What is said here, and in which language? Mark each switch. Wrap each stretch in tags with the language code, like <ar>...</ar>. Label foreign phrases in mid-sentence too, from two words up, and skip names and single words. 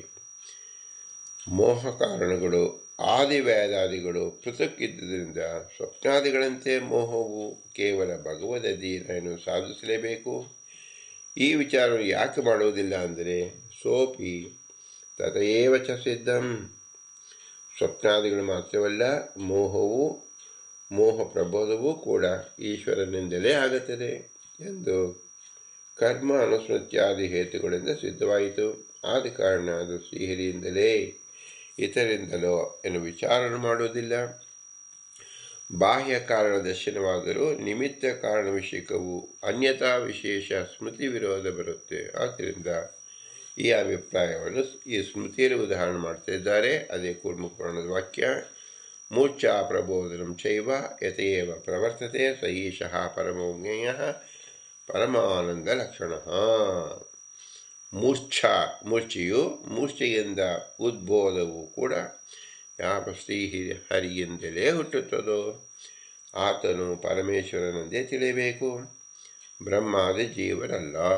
<kn>ಮೋಹ ಕಾರಣಗಳು ಆದಿವ್ಯಾದಾದಿಗಳು ಪೃಥಕ್ ಇದ್ದುದರಿಂದ ಸ್ವಪ್ನಾದಿಗಳಂತೆ ಮೋಹವು ಕೇವಲ ಭಗವದ್ ಅಧೀನವನ್ನು ಸಾಧಿಸಲೇಬೇಕು. ಈ ವಿಚಾರವನ್ನು ಯಾಕೆ ಮಾಡುವುದಿಲ್ಲ ಅಂದರೆ</kn> <sa>ಸೋಪಿ ತಥೈವ ಚ ಸಿದ್ಧಂ</sa> <kn>ಸ್ವಪ್ನಾದಿಗಳು ಮಾತ್ರವಲ್ಲ, ಮೋಹ ಪ್ರಬೋಧವೂ ಕೂಡ ಈಶ್ವರನಿಂದಲೇ ಆಗುತ್ತದೆ ಎಂದು ಕರ್ಮ ಅನುಸ್ಮೃತ್ಯಾದಿ ಹೇತುಗಳಿಂದ ಸಿದ್ಧವಾಯಿತು. ಆದ ಕಾರಣ ಅದು ಶ್ರೀಹರಿಯಿಂದಲೇ, ಇತರಿಂದಲೋ ಎನ್ನುವ ವಿಚಾರ ಮಾಡುವುದಿಲ್ಲ. ಬಾಹ್ಯ ಕಾರಣ ದರ್ಶನವಾದರೂ ನಿಮಿತ್ತ ಕಾರಣ ವಿಷಯಕವು ಅನ್ಯಥಾ ವಿಶೇಷ ಸ್ಮೃತಿ ವಿರೋಧ ಬರುತ್ತೆ. ಆದ್ದರಿಂದ ಈ ಅಭಿಪ್ರಾಯವನ್ನು ಈ ಸ್ಮೃತಿಯಲ್ಲಿ ಉದಾಹರಣೆ ಮಾಡ್ತಾ ಇದ್ದಾರೆ. ಅದೇ ಕೂರ್ಮಪುರಾಣದ ವಾಕ್ಯ,</kn> <sa>ಮೂರ್ಛಾ ಪ್ರಬೋಧನಂ ಚೈವ ಯತೇವ ಪ್ರವರ್ತತೆ ಸ ಈಶಃ ಪರಮೋಜ್ಞೇಯ ಪರಮಾನಂದ ಲಕ್ಷಣ.</sa> <kn>ಮೂರ್ಛೆಯಿಂದ ಉದ್ಬೋಧವು ಕೂಡ ಯಾವ ಶ್ರೀಹರಿಯಿಂದಲೇ ಹುಟ್ಟುತ್ತದೋ ಆತನು ಪರಮೇಶ್ವರನೆಂದೇ ತಿಳಿಯಬೇಕು, ಬ್ರಹ್ಮಾದಿ ಜೀವನಲ್ಲ.</kn>